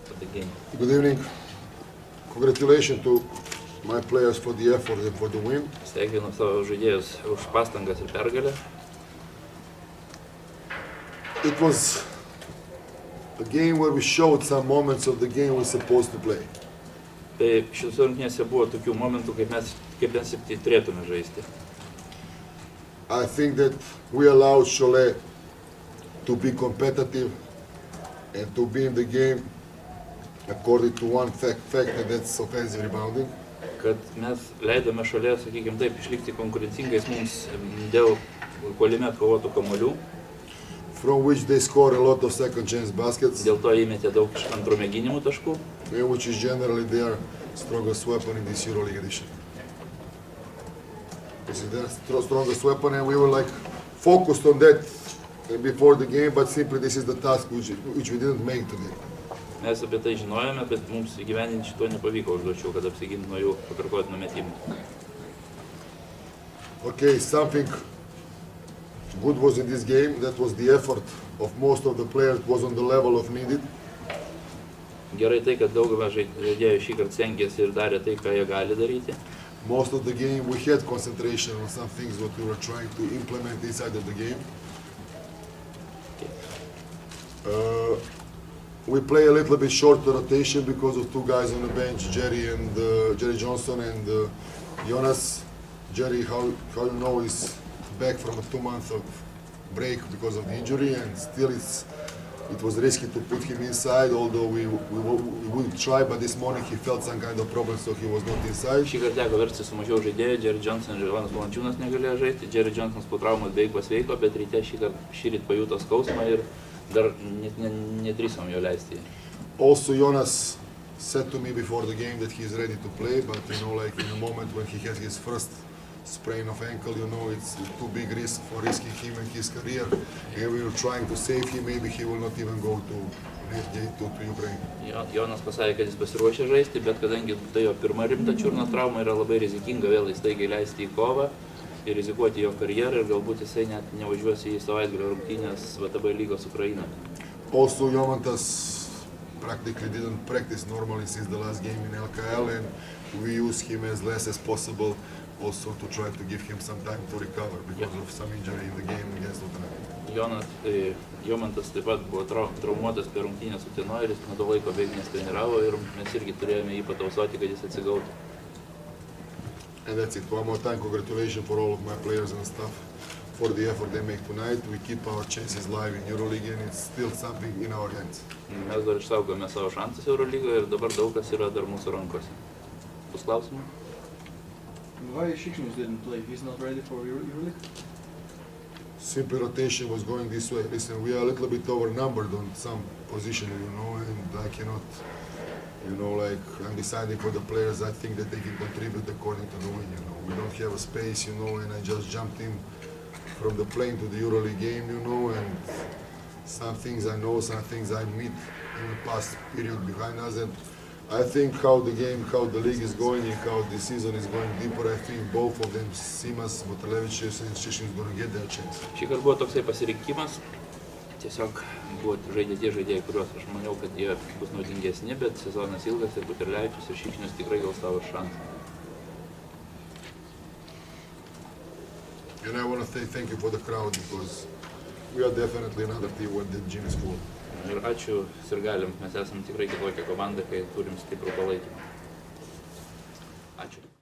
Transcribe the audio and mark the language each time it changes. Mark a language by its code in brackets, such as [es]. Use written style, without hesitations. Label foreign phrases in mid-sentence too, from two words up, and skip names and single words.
[en] game. Good evening. Congratulations to my players for the effort and for the win. [lt] Sveikinu savo žaidėjus už pastangas ir pergalę. [en] It was a game where we showed some moments of the game we're supposed to play. [lt] Tai šiose rungtynėse buvo tokių momentų, kaip mes turėtume žaisti. [en] I think that we allowed Cholet to be competitive and to be in the game according to one fact and that's offensive rebounding. [lt] Kad mes leidome Cholet, sakykime taip, išlikti konkurencingais mums dėl puolime atkovotų kamuolių. [en] From which they score a lot of second chance baskets. [lt] Dėl to įmetė daug antrų mėginimų taškų. [en] Which is generally their strongest weapon in this EuroLeague edition. This is their strongest weapon and we were like focused on that before the game, but simply this is the task which we didn't make today. [lt] Mes apie tai žinojome, bet mums įgyvendinti šito nepavyko užduočių, kad apsiginti nuo jų pakartotinių metimų. [en] Okay, something good was in this game. That was the effort of most of the players was on the level of needed. [lt] Gerai tai, kad daugumą žaidėjų šį kartą stengėsi ir darė tai, ką jie gali daryti. [en] Most of the game we had concentration on some things what we were trying to implement inside of the game. We play a little bit shorter rotation because of two guys on the bench, Jerry Johnson and Jonas. Jerry, how you know, is back from a 2-month of break because of the injury, and still it was risky to put him inside, although we would try, but this morning he felt some kind of problem, so he was not inside. [lt] Šį kartą teko versti su mažiau žaidėjų, Jerry Johnson ir Jonas Valančiūnas negalėjo žaisti. Jerry Johnsonas po traumos beveik pasveiko, bet ryte šįryt pajuto skausmą ir dar nedrįsom jo leisti. [en] Also, Jonas said to me before the game that he is ready to play, but you know, like in the moment when he has his first sprain of ankle, you know, it's too big risk for risking him and his career. And we were trying to save him. Maybe he will not even go to Ukraine. [lt] Jonas pasakė, kad jis pasiruošė žaisti, bet kadangi tai jo pirma rimta čiurnos trauma, yra labai rizikinga vėl įstaigiai leisti į kovą ir rizikuoti jo karjerą ir galbūt jisai net nevažiuos į savaitgalio rungtynes VTB lygos Ukrainą. [en] Also, Jomantas practically didn't practice normally since the last game in LKL, and we use him as less as possible also to try to give him some time to recover because of some injury in the game against Utena. [lt] Jomantas taip pat buvo traumuotas per rungtynes Utenoje ir jis nuo to laiko beveik nesitreniravo ir mes irgi turėjome jį patausoti, kad jis atsigautų. [en] And that's it. One more time, congratulations for all of my players and staff for the effort they make tonight. We keep our chances live in EuroLeague and it's still something in our hands. [lt] Mes dar išsaugome savo šansus EuroLygoje ir dabar daug kas yra dar mūsų rankose. Bus klausimų? [en] Why Šikšnius didn't play? He's not ready for EuroLeague? Simply rotation was going this way. Listen, we are a little bit overnumbered on some position, you know, and I cannot, you know, like I'm deciding for the players. I think that they can contribute according to the win, you know. We don't have a space, you know, and I just jumped in from the plane to the EuroLeague game, you know, and some things I know, some things I meet in the past period behind us, and I think how the league is going and how the season is going deeper, I think both of them, Simas, Butalevičius and Šikšnius, is going to get their chance. [lt] Šį kartą buvo toksai pasirinkimas, tiesiog buvo žaidė tie žaidėjai, kuriuos aš maniau, kad jie bus naudingesni, bet sezonas ilgas ir Butalevičius ir Šikšnius tikrai gaus savo šansą. [en] And I want to say thank you for the crowd because we are definitely another team when the gym is full. [lt] Ir ačiū sirgaliam, mes esame tikrai kitokia komanda, kai turim stiprų palaikymą. Ačiū.